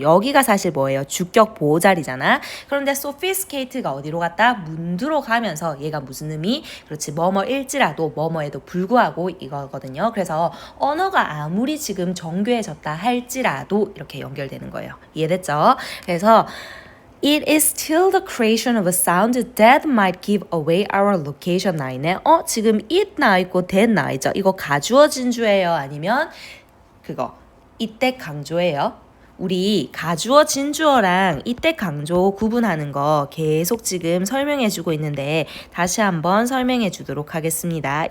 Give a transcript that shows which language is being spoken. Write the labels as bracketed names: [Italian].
[Korean] 여기가 사실 뭐예요? 주격 보호 자리잖아. 그런데 sophisticated가 어디로 갔다? 문두로 가면서 얘가 무슨 의미? 그렇지. 뭐뭐일지라도 뭐뭐에도 불구하고 이거거든요. 그래서 언어가 아무리 지금 정교해졌다 할지라도 이렇게 연결되는 거예요. 이해됐죠? 그래서 [English] It is still the creation of a sound that might give away our location [Korean] 나와 있네. 지금 it 나와 있고 that 나와 있죠. 이거 가주어 진주예요? 아니면 그거 이때 강조예요? 우리 가주어 진주어랑 이때 강조 구분하는 거 계속 지금 설명해 주고 있는데 다시 한번 설명해 주도록 하겠습니다.